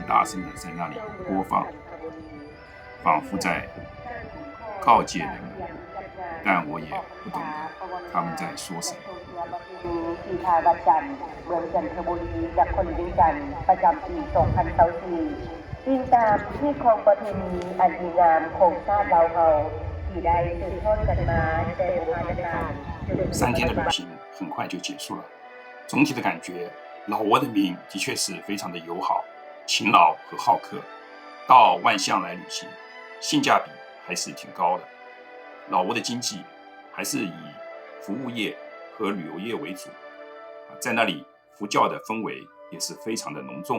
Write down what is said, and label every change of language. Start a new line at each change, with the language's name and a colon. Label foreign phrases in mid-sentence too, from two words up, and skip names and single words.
Chinese: 大声的在那里播放，仿佛在告诫人们，但我也不懂得他们在说什么。
Thai: กีฬาวัดจันทร์เมืองจันทบุรีจากคนเวียงจันทร์ประจำปี2024อิงตามที่ครองประเพณีอันดีงามของชาติเราเฮาที่ได้สืบทอดกันมาแต่โบราณกาล
Chinese: 3 天的旅行很快就结束了，总体的感觉，老挝的民的确是非常的友好、勤劳和好客。到万象来旅行，性价比还是挺高的。老挝的经济还是以服务业和旅游业为主，在那里佛教的氛围也是非常的浓重。